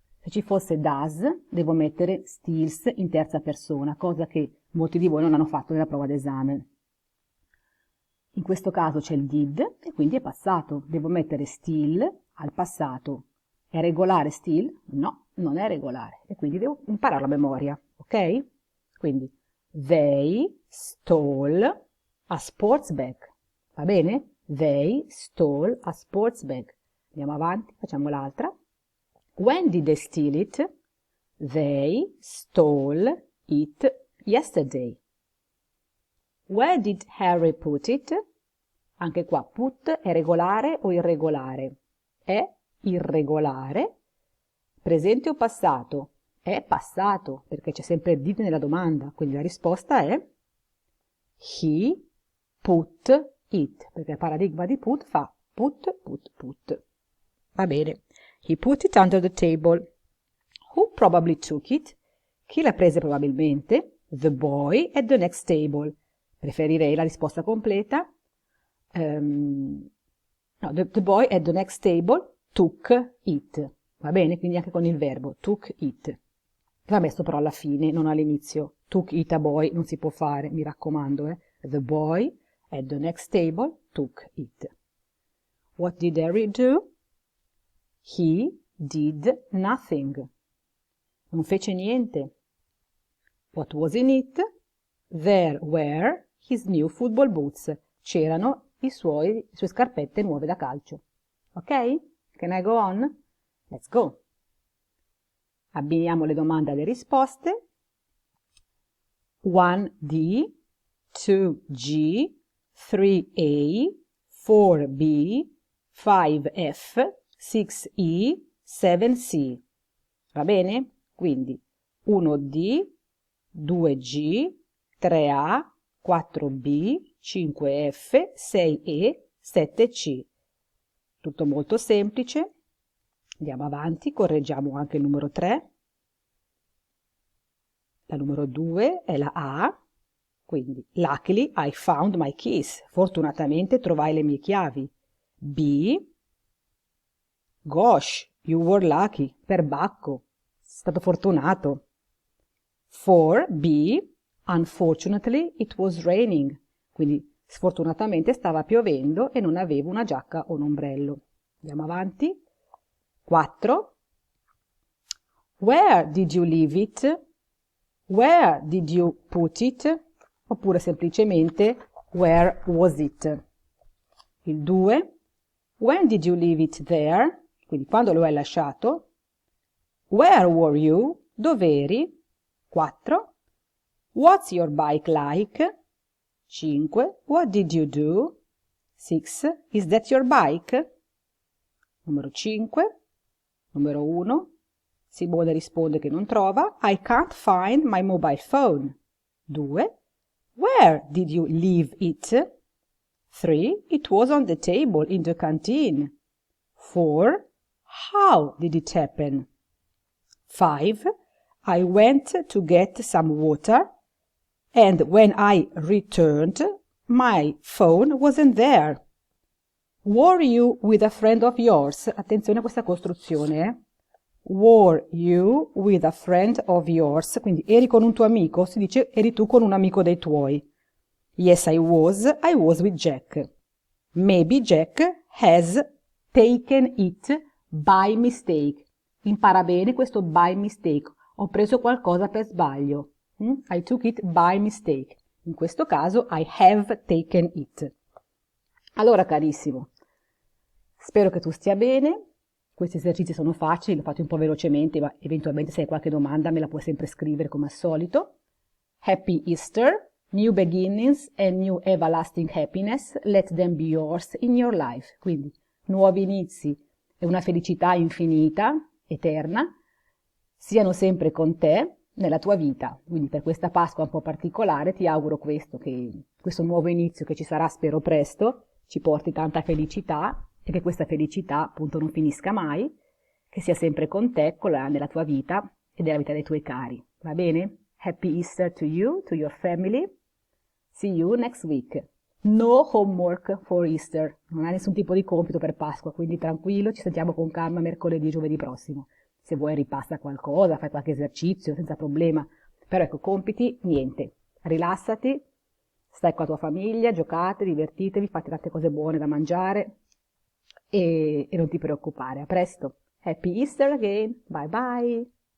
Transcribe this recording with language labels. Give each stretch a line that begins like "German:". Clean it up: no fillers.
Italian: Se ci fosse does, devo mettere steals in terza persona, cosa che molti di voi non hanno fatto nella prova d'esame. In questo caso c'è il did e quindi è passato. Devo mettere steal al passato. È regolare steal? No, non è regolare. E quindi devo imparare a memoria, ok?
English: Quindi, they stole a sports bag. Va bene? They stole a sports bag.
Italian: Andiamo avanti, facciamo l'altra.
English: When did they steal it? They stole it yesterday. Where did Harry put it?
Italian: Anche qua, put è regolare o irregolare? È irregolare. Presente o passato? È passato, perché c'è sempre il did nella domanda, quindi la risposta è he put it, perché il paradigma di put fa put, put, put. Va bene. He put it under the table.
English: Who probably took it? Chi l'ha presa probabilmente? The boy at the next table.
Italian: Preferirei la risposta completa.
English: No, the boy at the next table took it.
Italian: Va bene? Quindi anche con il verbo took it. Va messo però alla fine, non all'inizio. Took it a boy non si può fare, mi raccomando.
English: The boy at the next table took it. What did Harry do? He did nothing. Non fece niente. What was in it? There were his new football boots.
Italian: C'erano le sue scarpette nuove da calcio. Ok? Can I go on? Let's go. Abbiniamo le domande alle risposte. 1D, 2G, 3A, 4B, 5F, 6E, 7C. Va bene? Quindi 1D, 2G, 3A, 4B, 5F, 6E, 7C. Tutto molto semplice. Andiamo avanti, correggiamo anche il numero 3. La numero 2 è la A.
English: Quindi, luckily I found my keys.
Italian: Fortunatamente trovai le mie chiavi.
English: B. Gosh, you were lucky. Perbacco.
Italian: Sei stato fortunato. 4B.
English: Unfortunately it was raining.
Italian: Quindi, sfortunatamente stava piovendo e non avevo una giacca o un ombrello.
English: Andiamo avanti. 4. Where did you leave it? Where did you put it?
Italian: Oppure semplicemente where was it? Il 2.
English: When did you leave it there?
Italian: Quindi quando lo hai lasciato.
English: Where were you? Dov'eri? 4. What's your bike like? 5. What did you do? 6. Is that your bike? Numero 5. Numero 1.
Italian: Simone risponde che non trova.
English: I can't find my mobile phone. 2. Where did you leave it? 3. It was on the table in the canteen. 4. How did it happen? 5. I went to get some water and when I returned, my phone wasn't there. Were you with a friend of yours? Attenzione a questa costruzione, Were you with a friend of yours?
Italian: Quindi eri con un tuo amico? Si dice eri tu con un amico dei tuoi.
English: Yes, I was with Jack. Maybe Jack has taken it by mistake.
Italian: Impara bene questo by mistake. Ho preso qualcosa per sbaglio. I took it by mistake. In questo caso, I have taken it. Allora, carissimo, spero che tu stia bene. Questi esercizi sono facili, li ho fatti un po' velocemente, ma eventualmente se hai qualche domanda me la puoi sempre scrivere come al solito.
English: Happy Easter, new beginnings and new everlasting happiness, let them be yours in your life.
Italian: Quindi, nuovi inizi e una felicità infinita, eterna, siano sempre con te nella tua vita. Quindi per questa Pasqua un po' particolare ti auguro questo, che questo nuovo inizio che ci sarà spero presto ci porti tanta felicità e che questa felicità appunto non finisca mai, che sia sempre con te, nella tua vita e nella vita dei tuoi cari. Va bene?
English: Happy Easter to you, to your family. See you next week. No homework for Easter.
Italian: Non hai nessun tipo di compito per Pasqua, quindi tranquillo, ci sentiamo con calma mercoledì e giovedì prossimo. Se vuoi ripassa qualcosa, fai qualche esercizio senza problema. Però ecco, compiti, niente. Rilassati, stai con la tua famiglia, giocate, divertitevi, fate tante cose buone da mangiare e non ti preoccupare. A presto. Happy Easter again. Bye bye.